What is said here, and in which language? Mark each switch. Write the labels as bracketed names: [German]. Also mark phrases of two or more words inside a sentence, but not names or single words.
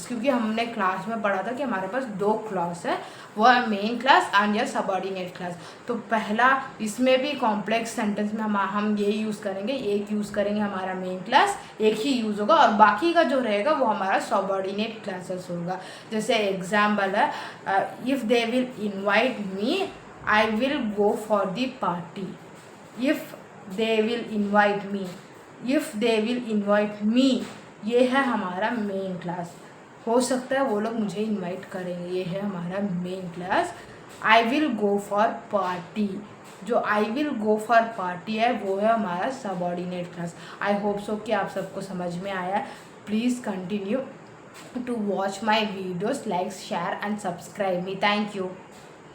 [Hindi] क्योंकि हमने क्लास में पढ़ा था कि हमारे पास दो क्लास है, वो है [English] main clause and [Hindi] या [English] subordinate clause. [Hindi] तो पहला इसमें भी [English] complex sentence [Hindi] में हम ये यूज़ करेंगे, एक यूज़ करेंगे हमारा [English] main clause, [Hindi] एक ही यूज़ होगा, और बाकी का जो रहेगा वो हमारा [English] subordinate clauses [Hindi] होगा। जैसे एग्जाम्पल है, [English] if they will invite me I will go for the party. If they will invite me, if they will invite me, [Hindi] ये है हमारा [English] main clause. [Hindi] हो सकता है वो लोग मुझे इनवाइट करेंगे, ये है हमारा [English] main clause. I will go for party, जो I will go for party [Hindi] है वो है हमारा [English] subordinate clause. I hope so [Hindi] कि आप सबको समझ में आया। [English] please continue to watch my videos, like, share and subscribe me. Thank you.